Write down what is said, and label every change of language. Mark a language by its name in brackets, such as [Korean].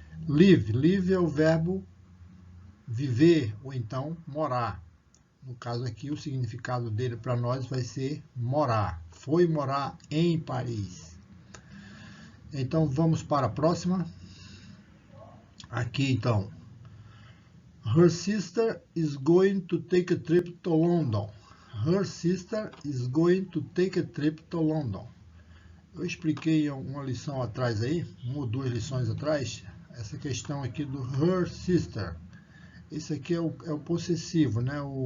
[Portuguese] Live é o verbo viver ou então morar. No caso aqui, o significado dele para nós vai ser morar. Foi morar em Paris. Então, vamos para a próxima. Aqui, então. [English] Her sister is going to take a trip to London. Her sister is going to take a trip to London. [Portuguese] Eu expliquei uma lição atrás aí, uma ou duas lições atrás, essa questão aqui do her sister. Esse aqui é o possessivo, né?